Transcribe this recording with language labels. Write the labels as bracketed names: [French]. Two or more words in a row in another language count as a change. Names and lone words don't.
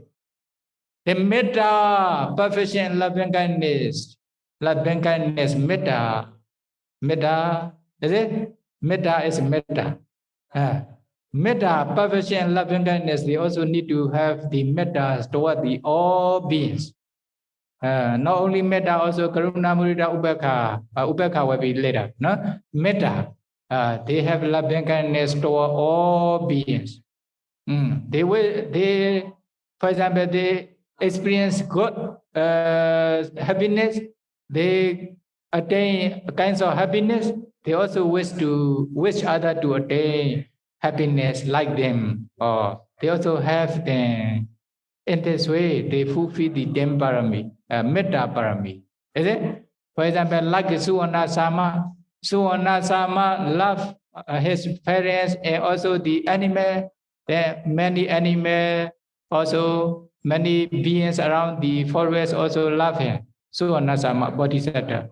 [English] The metta, perfection, loving kindness, metta. Metta, is it? Metta is metta. Metta, perfection, loving kindness, they also need to have the metta toward the all beings. Not only metta, also [Pali] karuna, mudita, ubekha. [English] Ubekha will be later. No? Metta, they have loving kindness toward all beings. For example, they experience good happiness, they attain kinds of happiness, they also wish others to attain happiness like them, or they also have them. In this way, they fulfill the 10 parami, metta parami. Is it? For example, like Suwana Sama. Suwana Sama love his parents and also the animal. There many animals, also many beings around the forest also love him. Suwana Sama Bodhisatta.